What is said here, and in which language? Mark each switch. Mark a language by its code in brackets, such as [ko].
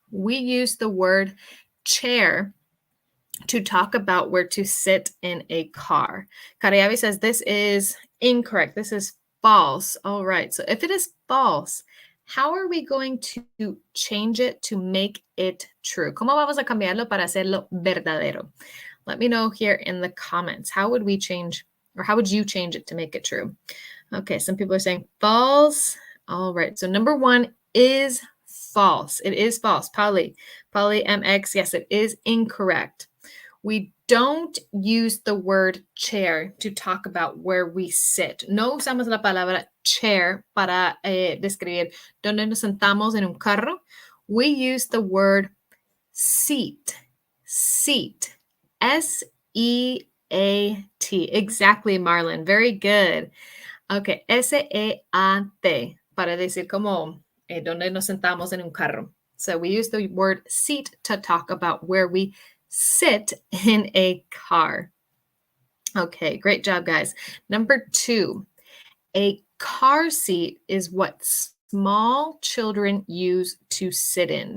[en] We use the word chair to talk about where to sit in a car. Cariabi says this is incorrect. This is false. All right, so if it is false, how are we going to change it to make it true? [es] ¿Cómo vamos a cambiarlo para hacerlo verdadero? [en] Let me know here in the comments. How would we change, or how would you change it to make it true? Okay, some people are saying false. All right, so number 1 is false. It is false. Polly MX, yes, it is incorrect. We don't use the word chair to talk about where we sit. [es] No usamos la palabra chair para describir donde nos sentamos en un carro. [en] We use the word seat. Seat. S-E-A-T. Exactly, Marlon. Very good. Okay. S-E-A-T. [es] Para decir como donde nos sentamos en un carro. [en] So we use the word seat to talk about where we sit in a car. Okay, great job, guys. Number 2, a car seat is what small children use to sit in.